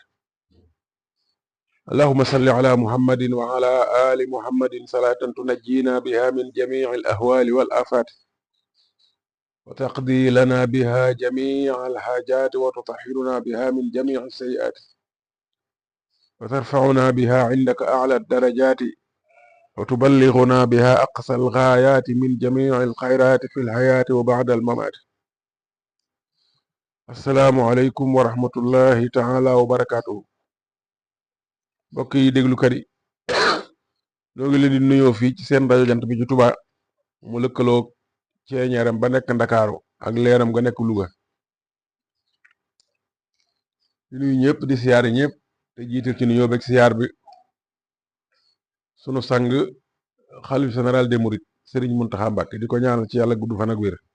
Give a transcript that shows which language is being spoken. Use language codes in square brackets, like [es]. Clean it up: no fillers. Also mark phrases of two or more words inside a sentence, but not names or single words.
[ar] اللهم صل على محمد وعلى آل محمد صلاة تنجينا بها من جميع الأهوال والآفات وتقضي لنا بها جميع الحاجات وتطهرنا بها من جميع السيئات وترفعنا بها عندك أعلى الدرجات وتبلغنا بها أقصى الغايات من جميع الخيرات في الحياة وبعد الممات. السلام عليكم ورحمة الله تعالى وبركاته. [wo] mbokk yi déglukat yi ñoo ngi leen di nuyoo fii ci seen rajo Jant bi ci Touba mu lëkkaloo ceeñeeram ba nekk Ndakaaru ak leeram nga nekk Louga di nuyu ñëpp di siyaare ñëpp te jiital ci nuyoo beeg siyaar bi sunu sang xalif [fr] général des Mourides [wo] Serigne Mountakha Mbacké di ko ñaanal ci yàlla gudd fan ak wér